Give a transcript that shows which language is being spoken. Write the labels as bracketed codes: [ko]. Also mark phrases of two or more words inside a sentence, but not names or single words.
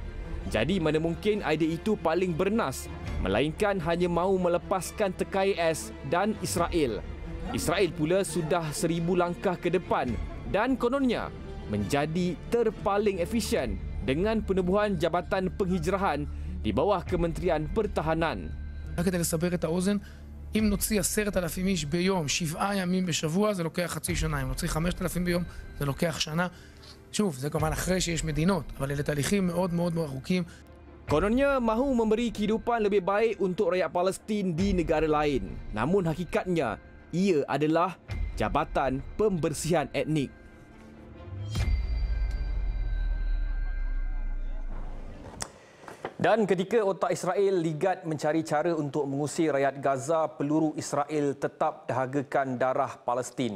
[ms] Jadi mana mungkin idea itu paling bernas, melainkan hanya mahu melepaskan teka AS dan Israel. Israel pula sudah 1000 langkah ke depan dan kononnya menjadi terpaling efisien dengan penubuhan Jabatan Penghijrahan di bawah Kementerian Pertahanan. [he] כדי לסבר את האוזן, אם נוציא 10,000 איש ביום, 7 ימים בשבוע, זה לוקח חצי שנה. אם נוציא 5,000 ביום, זה לוקח שנה. שוב, זה כמובן אחרי שיש מדינות, אבל אלה תהליכים מאוד מאוד ארוכים. [ms] Kononnya mahu memberi kehidupan lebih baik untuk rakyat Palestin di negara lain. Namun hakikatnya, ia adalah Jabatan Pembersihan Etnik. Dan ketika otak Israel ligat mencari cara untuk mengusir rakyat Gaza, peluru Israel tetap dahagakan darah Palestin.